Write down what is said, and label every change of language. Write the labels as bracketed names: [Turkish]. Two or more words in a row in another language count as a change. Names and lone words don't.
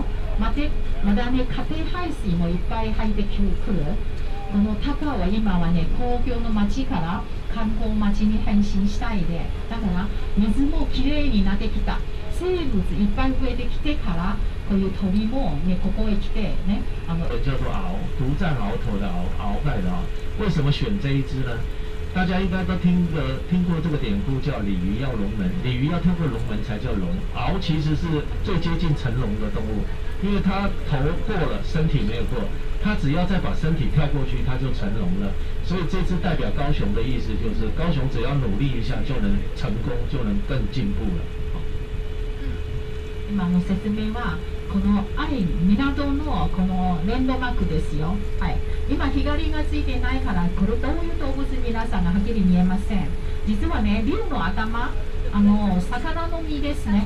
[Japanese] まだね、家庭排水もいっぱい入ってくる。この高尾は今はね、工業の町から観光町に変身したいで、だから水もきれいになってきた。生物いっぱい増えてきてから、こういう鳥もね、ここへ来てね、 [Chinese] 叫做鳌，独占鳌头的鳌盖的鳌。为什么选这一只呢？大家应该都听过这个典故，叫鲤鱼要龙门，鲤鱼要跳过龙门才叫龙。鳌其实是最接近成龙的动物，因为它头过了，身体没有过，它只要再把身体跳过去，它就成龙了。所以这只代表高雄的意思就是，高雄只要努力一下就能成功，就能更进步了。 [Japanese] 今の説明はこの港のこのレンドマークですよ。はい、今光がついてないからこれどういう動物皆さんがはっきり見えません。実はね、竜の頭、魚の身ですね。